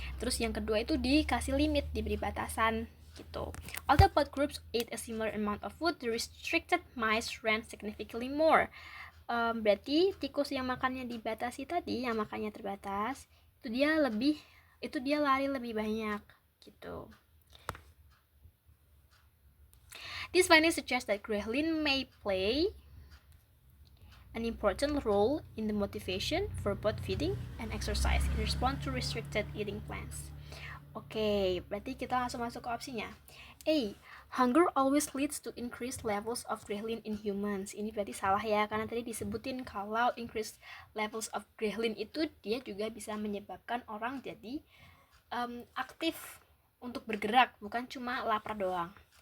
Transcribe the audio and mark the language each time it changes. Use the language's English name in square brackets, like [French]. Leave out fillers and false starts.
[Indonesian] Terus yang kedua itu dikasih limit, diberi batasan gitu. [English] Although both groups ate a similar amount of food, the restricted mice ran significantly more. [Indonesian] Berarti tikus yang makannya dibatasi tadi, yang makannya terbatas, itu dia lari lebih banyak gitu. [English] This finding suggests that ghrelin may play an important role in the motivation for both feeding and exercise in response to restricted eating plans. [Indonesian] Oke, berarti kita langsung masuk ke opsinya. A. [English] Hunger always leads to increased levels of ghrelin in humans. [Indonesian] Ini berarti salah ya, karena tadi disebutin kalau [English] increased levels of ghrelin [Indonesian] itu dia juga bisa menyebabkan orang jadi aktif untuk bergerak, bukan cuma lapar doang.